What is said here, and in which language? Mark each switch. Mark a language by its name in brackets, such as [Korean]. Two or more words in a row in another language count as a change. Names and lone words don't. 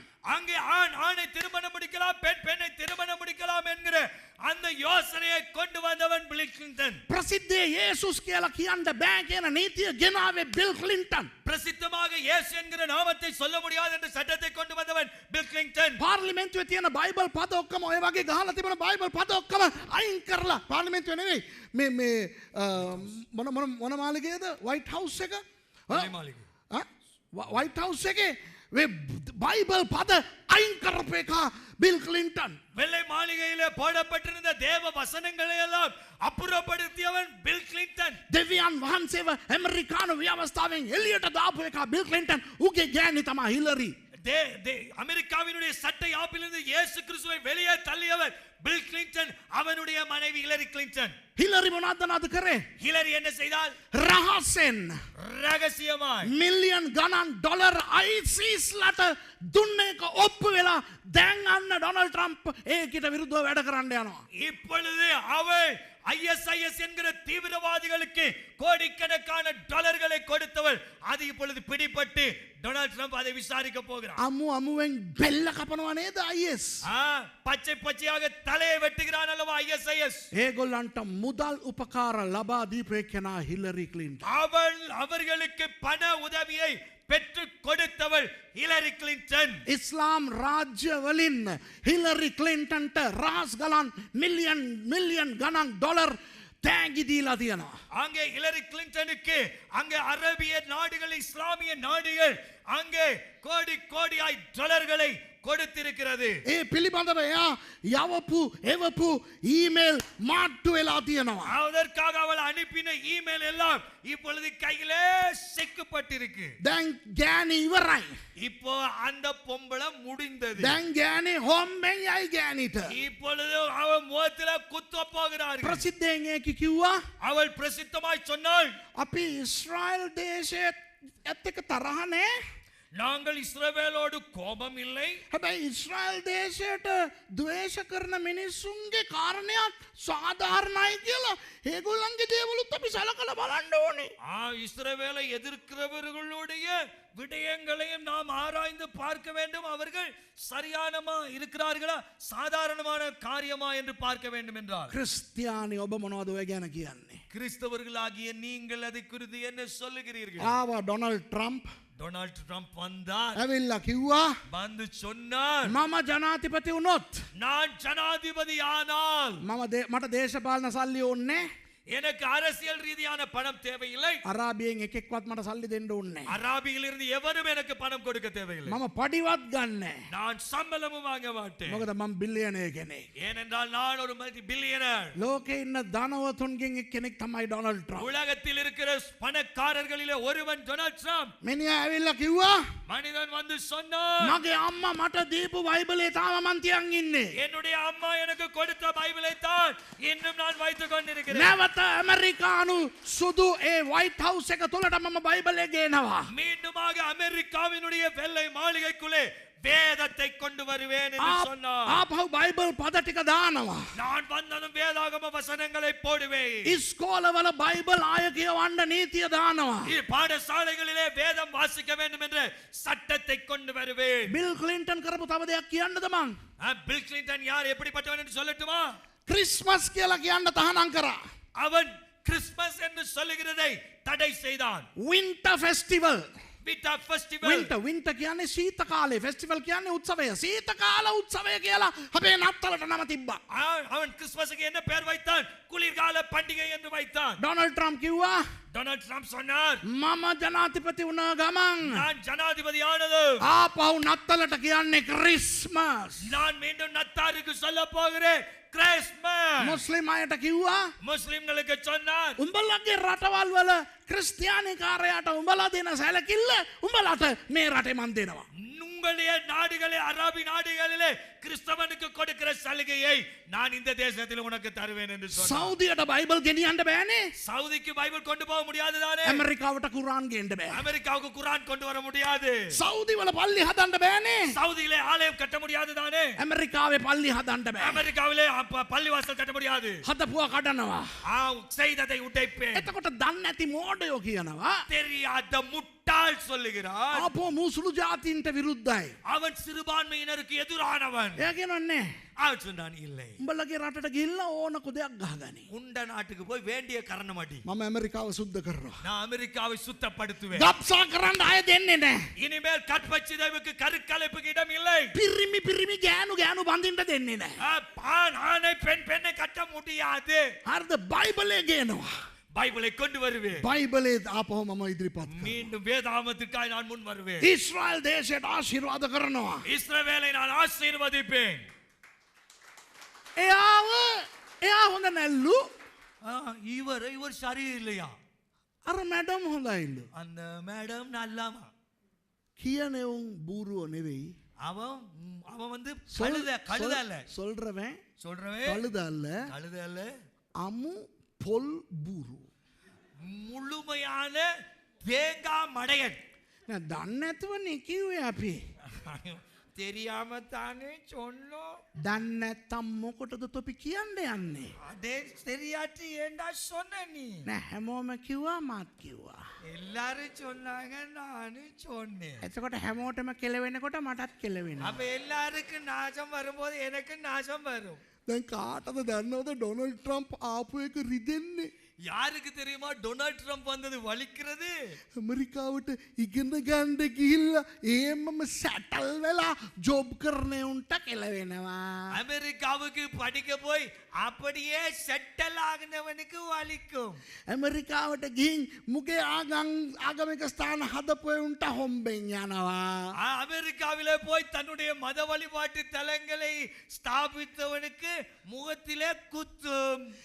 [Tamil] அங்கே ஆணை திருமணம் முடிக்கலாம், பெண்ணை திருமணம் முடிக்கலாம் என்கிற அந்த யோசனையை கொண்டு வந்தவன் பில் கிளின்டன். [Sinhala] ප්‍රසිද්ධයේ යේසුස් කියලා කියන්න බෑ කියන නීතිය ගෙනාවේ බිල් ක්ලින්ටන්. [Tamil] பிரசித்தமாக இயேசு என்கிற நாமத்தை சொல்ல முடியாது என்ற சட்டத்தை கொண்டு வந்தவன் பில் கிளின்டன். [Sinhala] පාර්ලිමේන්තුවේ තියෙන බයිබල් පද ඔක්කොම ඔය වගේ ගහලා තිබෙන බයිබල් පද ඔක්කොම අයින් කරලා පාර්ලිමේන්තුවේ නෙවෙයි මේ මොන මාලිගයේද වයිට් හවුස් එක? [Tamil] வெள்ளை மாளிகை. [Sinhala] වයිට් හවුස් එකේ බයිබල් පද අයින් කරපු එකා බිල් ක්ලින්ටන්. [Tamil] வெள்ளை மாளிகையிலே போடப்பட்டிருந்த தேவ வசனங்களை எல்லாம் அப்புறப்படுத்தியவன் பில் கிளின்டன். [Sinhala] දෙවියන් වහන්සේව ඇමරිකානු ව්‍යවස්ථාවෙන් එලියට දාපු එකා බිල් ක්ලින්ටන්. උගේ ගෑණි තමා හිලරි. [Tamil] அமெரிக்காவினுடைய சட்டை ஆப்பிலிருந்து இயேசு கிறிஸ்துவை வெளியே தள்ளியவர் பில் கிளின்டன். அவனுடைய மனைவி ஹிலரி கிளின்டன். [Sinhala] හිලරි මොනවද නද කරේ? [Tamil] ஹிலரி என்ன செய்தால் [Sinhala] රහසෙන් [Tamil] ரகசியமாய் [Sinhala] මිලියන් ගණන් ඩොලර් ISISලට දුන්න එක ඔප්පු වෙලා දැන් අන්න ඩොනල්ඩ් ට්‍රම්ප් ඒකට විරුද්ධව වැඩ කරන්න යනවා. [Tamil] இப்பொழுது அவள் ஐஎஸ்ஐஎஸ் என்கிற தீவிரவாதிகளுக்கு கோடிக்கணக்கான டாலர்களை கொடுத்தவள் அது இப்பொழுது பிடிபட்டு டொனால்ட் ட்ரம்ப் அதை விசாரிக்க போகிறார். [Sinhala] අමුවෙන් බෙල්ල කපනවා නේද IS? [Tamil] பச்சை பச்சையாக தலையை வெட்டுகிறான் அல்லவா ஐஎஸ்ஐஎஸ். [Sinhala] ඒගොල්ලන්ට මුදල් උපකාර ලබා දීපු එක්කෙනා හිලරි ක්ලින්ටන්. [Tamil] அவர்களுக்கு பண உதவியை பெற்று கொடுத்தவள் ஹிலரி கிளின்டன். [Sinhala] ඉස්ලාම් රාජ්‍ය වලින් හිලරි ක්ලින්ටන්ට රහස් ගලන් මිලියන් ගණන් ඩොලර් තෑගි දීලා තියෙනවා. [Tamil] அங்கே ஹிலரி கிளின்டனுக்கு அங்கே அரபிய நாடுகள் இஸ்லாமிய நாடுகள் அங்கே கோடி கோடியாய் டாலர்களை கொடுத்திருக்கிறது. [Sinhala] ඒ පිළිබඳව එයා යවපු එවපු ඊමේල් මාට්ටු වෙලා තියෙනවා. [Tamil] அதற்காக அவள் அனுப்பின இமெயில் எல்லாம் இப்பொழுது கையிலே சிக்கப்பட்டிருக்கு. [Sinhala] දැන් ගෑණි ඉවරයි. [Tamil] இப்போ அந்த பொம்பளை முடிந்தது. [Sinhala] දැන් ගෑණි හොම්බෙන් යයි ගෑණිට. [Tamil] இப்பொழுது அவள் முகத்தில குத்த போகிறார்கள். [Sinhala] ප්‍රසිද්ධයෙන් ඒක කිව්වා. [Tamil] அவள் பிரசித்தமாய் சொன்னாள், [Sinhala] අපි ඊශ්‍රායල් දේශයත් එක්ක තරහ නෑ. [Tamil] நாங்கள் இஸ்ரவேலோடு கோபம் இல்லை. [Sinhala] හැබැයි ඊශ්‍රායල් දේශයට ද්වේෂ කරන මිනිස්සුන්ගේ කාරණයක් සාධාරණයි කියලා ඒගොල්ලන්ගේ දේවලුත් අපි සලකලා බලන්න ඕනේ. [Tamil] இஸ்ரவேலை எதிர்க்கிறவர்களுடைய விடயங்களையும் நாம் ஆராய்ந்து பார்க்க வேண்டும். அவர்கள் சரியானமா இருக்கிறார்களா சாதாரணமான காரியமா என்று பார்க்க வேண்டும் என்றார். [Sinhala] ක්‍රිස්තියානි ඔබ මොනවද ඔය ගැන කියන්නේ? [Tamil] கிறிஸ்தவர்களாகிய நீங்கள் அதை குறித்து என்ன சொல்லுகிறீர்கள்? [Sinhala] ආවා ඩොනල්ඩ් ට්‍රම්ප්. [Tamil] டொனால்ட் ட்ரம்ப் வந்தார். [Sinhala] ඇවිල්ලා කිව්වා [Tamil] வந்து சொன்னார், [Sinhala] මම ජනාධිපති වුණොත් [Tamil] நான் ஜனாதிபதி ஆனால் [Sinhala] මට දේශපාලන සල්ලි ඕනේ. [Tamil] எனக்கு அரசியல் ரீதியான பணம் தேவையில்லை. [Sinhala] අරාබියෙන් එකෙක්වත් මට සල්ලි දෙන්න ඕනේ. [Tamil] அராபியில் இருந்து எவரும் எனக்கு பணம் கொடுக்க தேவையில்லை. [Sinhala] මම පඩිවත් ගන්නෑ. [Tamil] நான் சம்பளமும் வாங்க மாட்டேன். [Sinhala] මොකද මම බිලියනර් කෙනෙක්. [Tamil] ஏனென்றால் நான் ஒரு [English] multi billionaire. [Sinhala] ලෝකේ ඉන්න ධනවතුන්ගෙන් එක්කෙනෙක් තමයි ඩොනල්ඩ් ට්‍රම්ප්. [Tamil] உலகத்தில் இருக்கிற பணக்காரர்களிலே ஒருவன் டொனால்ட் ட்ரம்ப். [Sinhala] මිනිහා ඇවිල්ලා කිව්වා [Tamil] மனிதன் வந்து சொன்னார், [Sinhala] මගේ අම්මා මට දීපු බයිබලේ තාම මන් තියන් ඉන්නේ. [Tamil] என்னுடைய அம்மா எனக்கு கொடுத்த பைபிளை தான் இன்னும் நான் வைத்துக் கொண்டிருக்கிறேன். [Sinhala] නැවත ඇමරිකානු සුදු ඒ වයිට් හවුස් එක තුලට මම බයිබලේ ගේනවා. [Tamil] மீண்டுமாக அமெரிக்காவினுடைய வெள்ளை மாளிகைக்குள்ளே வேதத்தை கொண்டு வருவேன் என்று சொன்னார். [Sinhala] ආපහු බයිබල් පද ටික දානවා. [Tamil] நான் வந்ததும் வேதாகம வசனங்களை போடுவேன். [Sinhala] ඉස්කෝලවල බයිබල් ආය කියවන්න නීතිය දානවා. [Tamil] பாடசாலைகளிலே வேதம் வாசிக்க வேண்டும் என்ற சட்டத்தை கொண்டு வருவேன். [Sinhala] බිල් ක්ලින්ටන් කරපු තව දෙයක් කියන්නද මං? [Tamil] பில் கிளின்டன் யார் எப்படிப்பட்டவன் என்று சொல்லட்டுமா? [Sinhala] ක්‍රිස්මස් කියලා කියන්න තහනම් කරා. [Tamil] அவன் கிறிஸ்மஸ் என்று சொல்லுகிறதை தடை செய்தான். [English] winter festival. winter festival. [Sinhala] වින්ටර් කියන්නේ සීත කාලේ. ෆෙස්ටිවල් කියන්නේ උත්සවය. සීත කාල උත්සවය කියලා අපේ නත්තලට නම තිබ්බා. [Tamil] அவன் கிறிஸ்மஸுக்கு என்ன பெயர் வைத்தான்? குளிர்கால பண்டிகை என்று வைத்தான். [Sinhala] ඩොනල්ඩ් ට්‍රම්ප් කිව්වා [Tamil] டொனால்ட் ட்ரம்ப் சொன்னார், [Sinhala] මම ජනාධිපති වුණ ගමන් [Tamil] நான் ஜனாதிபதி ஆனது [Sinhala] ආපහු නත්තලට කියන්නේ ක්‍රිස්මස්. [Tamil] நான் மீண்டும் நத்தாருக்கு சொல்ல போகிறேன் கிறிஸ்மஸ். [Sinhala] මුස්ලිම් අයට කිව්වා [Tamil] முஸ்லிம்களுக்கு சொன்னார், [Sinhala] උඹලගේ රටවල් වල ක්‍රිස්තියානි කාරයාට උඹලා දෙන සැලකිල්ල උඹලට මේ රටේ මන් දෙනවා. [Tamil] உங்களுடைய நாடுகளே அரபி நாடுகளிலே கிறிஸ்தவனுக்கு கொடுக்கிற சலுகையை நான் இந்த தேசத்தில் உனக்கு தருவேன் என்று சொன்னார். [Sinhala] සෞදියට බයිබල් ගෙනියන්න බෑනේ. [Tamil] சவுதிக்கு பைபிள் கொண்டு போக முடியாது தானே? [Sinhala] ඇමරිකාවට කුරාන් ගේන්න බෑ. [Tamil] அமெரிக்காவுக்கு குர்ஆன் கொண்டு வர முடியாது. [Sinhala] සෞදි වල පල්ලි හදන්න බෑනේ. [Tamil] சவுதியிலே ஆலயம் கட்ட முடியாது தானே? [Sinhala] ඇමරිකාවේ පල්ලி හදන්න බෑ. [Tamil] அமெரிக்காவிலே பள்ளிவாசல் கட்ட முடியாது. [Sinhala] හදපුවා කඩනවා. [Tamil] செய்ததை உடைப்பேன். [Sinhala] එතකොට දන්නේ නැති මෝඩයෝ කියනවා [Tamil] தெரியாத முட்டாள் சொல்லுகிறார், [Sinhala] ආපෝ මුසුළු ජාතීන්ට විරුද්ධයි. [Tamil] அவன் சிறுபான்மையினருக்கு எதிரானவன். [Sinhala] එයා කියනන්නේ [Tamil] அவன் சொன்னான், இல்லை, [Sinhala] උඹලගේ රටට ගිහිල්ලා ඕන කුදයක් ගහගනි. [Tamil] உண்ட நாட்டுக்கு போய் வேண்டிய கரணம் அடி. [Sinhala] මම ඇමරිකාව සුද්ධ කරනවා. [Tamil] நான் அமெரிக்காவை சுத்தப்படுத்துவேன். [Sinhala] ගබ්සා කරන්න අය දෙන්නේ නැහැ. [Tamil] இனிமேல் கற்பச்சிதைவுக்கு கருக்கலைப்புக்கு இடம் இல்லை. [Sinhala] පිරිමි ගෑනු බඳින්න දෙන්නේ නැහැ. [Tamil] ஆண் ஆணை பெண் பெண்ணை கட்ட முடியாது. [Sinhala] හරිද? බයිබලේ ගේනවා. [Tamil] பைபிளை கொண்டு வருவேன். [Sinhala] බයිබලේ ආපහු මම ඉදිරිපත් කරනවා. [Tamil] மீண்டும் வேதாமத்திற்காய் நான் முன் வருவேன். [Sinhala] ඊශ්‍රායල් දේශයට ආශිර්වාද කරනවා. [Tamil] இஸ்ரவேலை நான் ஆசீர்வதிப்பேன். [Sinhala] එයා හොඳ නැල්ලු. [Tamil] இவர் சரியில்லையா? [Sinhala] අර මැඩම් හොඳයිලු. [Tamil] அந்த மேடம் நல்லாமா? [Sinhala] කියනෙවුන් බූරුව නෙවෙයි. [Tamil] அவன் வந்து கழுத அல்ல. சொல்றவன் சொல்றவன் கழுத அல்ல. அமு பொல் බූරු. முழுமையான தேங்காய் மடையன். [Sinhala] දන්නේ නැතුව නේ කිව්වේ අපි. [Tamil] தெரியாம தானே சொன்னோம். [Sinhala] දන්නේ නැත්තම් මොකටද තොපි කියන්න යන්නේ? [Tamil] அதே தெரியாட்டி ஏண்டா சொன்ன நீ? [Sinhala] නෑ හැමෝම කිව්වා මාත් කිව්වා. [Tamil] எல்லாரும் சொன்னாங்க நானும் சொன்னேன். [Sinhala] එතකොට හැමෝටම කෙලවෙනකොට මටත් කෙලවෙනවා. [Tamil] அப்ப எல்லாருக்கும் நாசம் வரும்போது எனக்கு நாசம் வரும். [Sinhala] දැන් කාටද දන්නවද ඩොනල්ඩ් ට්‍රම්ප් ආපු එක රිදෙන්නේ? [Tamil] யாருக்கு தெரியுமா டொனால்ட் ட்ரம்ப் வந்தது வலிக்கிறது? [Sinhala] ඇමරිකාවට ඉගෙන ගන්න ගිහිල්ලා ඒමම සැටල් වෙලා ජොබ් කරන උන්ට කෙලවෙනවා. [Tamil] அமெரிக்காவுக்கு படிக்க போய் அப்படியே செட்டில் ஆகினவனுக்கு வலிக்கும். [Sinhala] ඇමරිකාවට ගිහින් මුගේ ආගමික ස්ථාන හදපු උන්ට හොම්බෙන් යනවා. [Tamil] அமெரிக்காவிலே போய் தன்னுடைய மத வழிபாட்டு தலங்களை ஸ்தாபித்தவனுக்கு முகத்திலே குத்தும்.